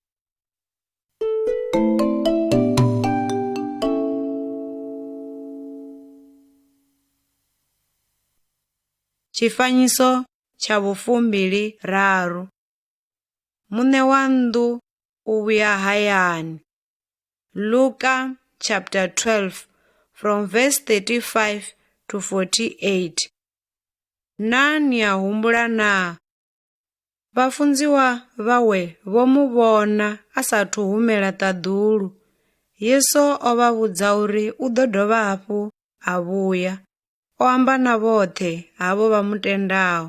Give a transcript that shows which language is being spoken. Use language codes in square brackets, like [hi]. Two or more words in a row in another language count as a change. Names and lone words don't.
[ve] Tshifanyiso tsha 23. Muṋe wa nnḓu u vhuya hayani. [en] Luka chapter 12 from verse 35 to 48. [ve] Ni a humbula na? Vhafunziwa vhawe vho mu vhona a sathu humela ṱaḓulu. Yesu o vha vhudza uri u ḓo dovha hafhu a vhuya. O amba na vhoṱhe havho vha mutendaho.